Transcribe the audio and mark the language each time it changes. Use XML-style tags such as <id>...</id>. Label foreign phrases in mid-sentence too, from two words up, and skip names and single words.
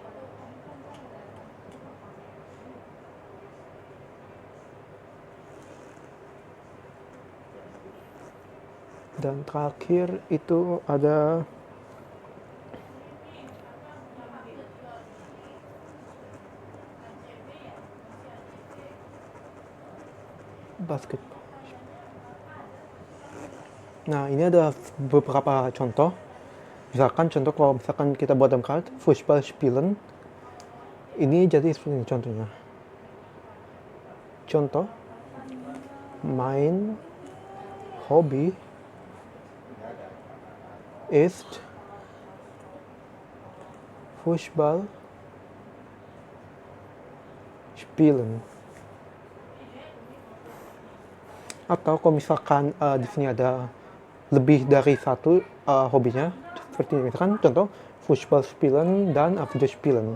<id>dan terakhir itu ada basketball. Nah, ini ada beberapa contoh. Misalkan contoh kalau misalkan kita buat dalam kalimat</id> <de>Fußball spielen,</de> <id>ini jadi seperti ini contohnya. Contoh,</id> <de>mein Hobby ist Fußball spielen.</de> <id>Atau kalau misalkan di sini ada lebih dari satu hobinya, seperti ini. Misalkan contoh</id> <de>Fußball spielen</de> <id>dan</id> <de>Video spielen.</de>